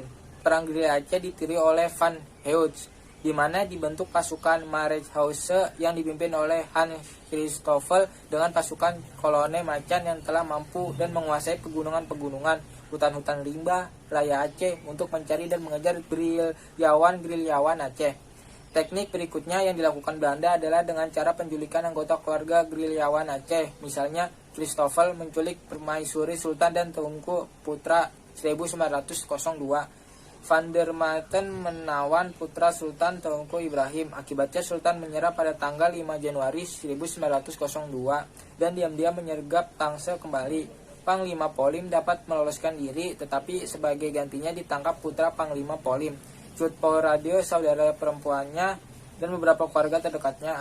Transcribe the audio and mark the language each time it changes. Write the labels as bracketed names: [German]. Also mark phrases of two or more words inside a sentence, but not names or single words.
[Indonesian] Perang gerilya Aceh ditiri oleh Van Heuts, di mana dibentuk pasukan Mareschaussee yang dipimpin oleh Hans Christoffel dengan pasukan kolonel Macan yang telah mampu dan menguasai pegunungan-pegunungan, hutan-hutan rimba raya Aceh untuk mencari dan mengejar gerilyawan Aceh. Teknik berikutnya yang dilakukan Belanda adalah dengan cara penculikan anggota keluarga gerilyawan Aceh. Misalnya Christoffel menculik permaisuri Sultan dan Tengku Putra 1902. Van der Maten menawan putra Sultan Tengku Ibrahim. Akibatnya Sultan menyerah pada tanggal 5 Januari 1902 dan diam-diam menyergap Tangsel kembali. Panglima Polim dapat meloloskan diri, tetapi sebagai gantinya ditangkap putra Panglima Polim, Cut Radio, saudara perempuannya, dan beberapa keluarga terdekatnya.